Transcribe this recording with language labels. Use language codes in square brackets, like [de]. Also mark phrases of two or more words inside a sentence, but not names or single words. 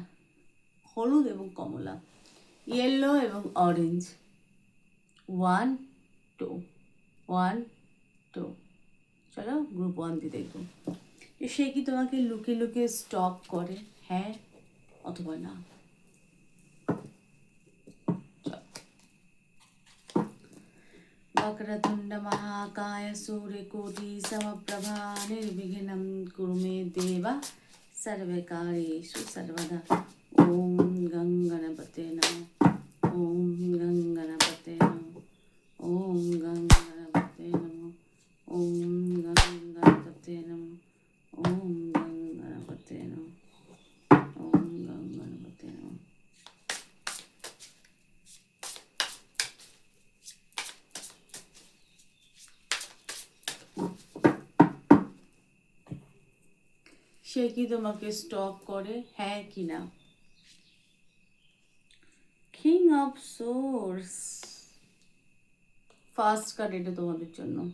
[bn] হলুদ এবং কমলা, ইয়েলো এবং অরেঞ্জ। 1 2 1 2। চলো গ্রুপ 1 দিয়ে দেখবো, সে কি তোমাকে লুকিয়ে লুকিয়ে স্টক করে, হ্যাঁ অথবা না। [sa] वक्रतुंड महाकाय सूर्यकोटि समप्रभा निर्विघ्नं कुरु मे देव सर्वकार्येषु सर्वदा। ओम गं गणपते नमः। ओम गं गणपते नमः। ओम गं गणपते नमः। ओम गं गणपते नमः। ओम गं गणपते नमः। ओम गं गणपते नमः। [bn] সে কি তোমাকে স্টক করে, হ্যাঁ কি না? [en] King of Swords, first card [bn] এটা তোমাদের জন্য।